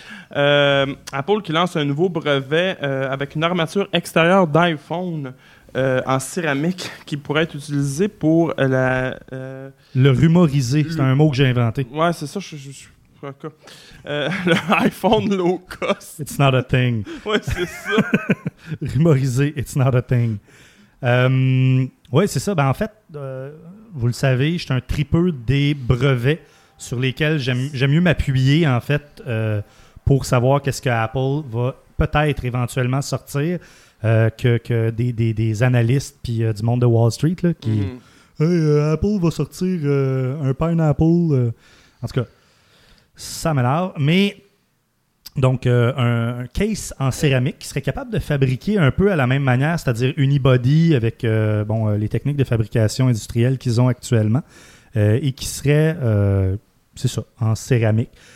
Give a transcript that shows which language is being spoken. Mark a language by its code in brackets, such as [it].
[fr] Apple qui lance un nouveau brevet avec une armature extérieure d'iPhone. En céramique qui pourrait être utilisé pour la... Le rumoriser, c'est un mot que j'ai inventé. Ouais, c'est ça, je suis pas cas. Le iPhone low cost. [en] It's not a thing. [fr] Ouais, c'est ça. [en] Rumoriser, it's not a thing. [fr] Ouais, c'est ça. Ben, en fait, vous le savez, je suis un tripeux des brevets sur lesquels j'aime mieux m'appuyer, en fait, pour savoir qu'est-ce que Apple va peut-être éventuellement sortir. Que des analystes puis du monde de Wall Street là, qui hey, Apple va sortir un pineapple en tout cas ça m'énerve mais donc un case en céramique qui serait capable de fabriquer un peu à la même manière, c'est-à-dire unibody avec les techniques de fabrication industrielle qu'ils ont actuellement et qui serait c'est ça, en céramique.